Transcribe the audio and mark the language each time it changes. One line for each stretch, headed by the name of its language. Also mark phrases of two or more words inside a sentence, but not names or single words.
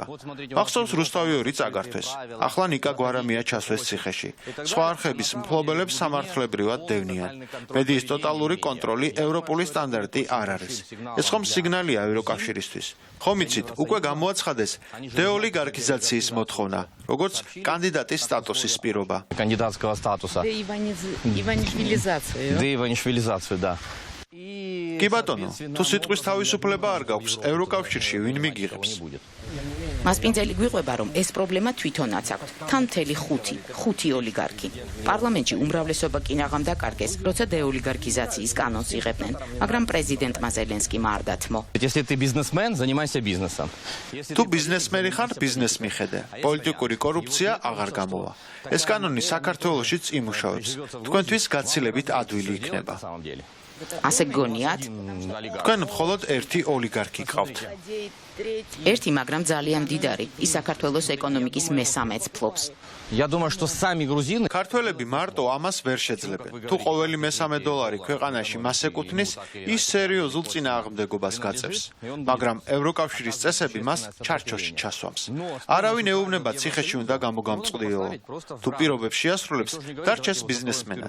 Georgian: მახსოვს რუსთავი 2 წაგართვეს. ახლა ნიკა გვარამია ჩასვეს ციხეში. სხვა არხების მფლობელებს სამართლებრივად დევნიან. მედიის ტოტალური კონტროლი ევროპული სტანდარტი არ არის. ეს ხომ სიგნალია ევროკავშირისთვის. ხომ იცით, უკვე გამოაცხადეს დეოლიგარქიზაციის მოთხოვნა, როგორც კანდიდატის სტატუსის პირობა.
Russian: Кандидатского статуса. Деиванишвилизацию, да.
Georgian: კი ბატონო, თუ სიტყვის თავისუფლება არ გაქვს, ევროკავშირში ვინ მიგიღებს? მასპინძელი გვიყვება, რომ ეს პრობლემა თვითონაც აქვს. თან მთელი ხუთი ოლიგარქი. პარლამენტში უმრავლესობა კი აღამ დაკარგეს, როცა დეოლიგარქიზაციის კანონს იღებდნენ, მაგრამ პრეზიდენტმა ზელენსკიმ არ დათმო.
Russian: Если ты бизнесмен, занимайся бизнесом.
Georgian: თუ ბიზნესმენი ხარ, ბიზნეს მიხედე. პოლიტიკური კორუფცია აღარ გამოვა. ეს კანონი საქართველოშიც იმუშავებს. თქვენთვის გაცილებით ადვილი იქნება. ასე გონიათ? თქვენ მხოლოდ ერთი ოლიგარქი გყავთ. ერთი, მაგრამ ძალიან მდიდარი. ის საქართველოს ეკონომიკის მესამეც ფლობს.
Russian: Я думаю, что сами грузины...
Georgian: ქართველები მარტო ამას ვერ შეძლებენ. თუ ყოველი მესამე დოლარი ქვეყანაში მას ეკუთვნის, ის სერიოზულ წინააღმდეგობას გაწევს. მაგრამ ევროკავშირის წესები მას ჩარჩოში ჩასვამს. არავინ ეუბნება ციხეში უნდა გამოგამწყდიო. თუ პირობებს შეასრულებს, დარჩეს ბიზნესმენად.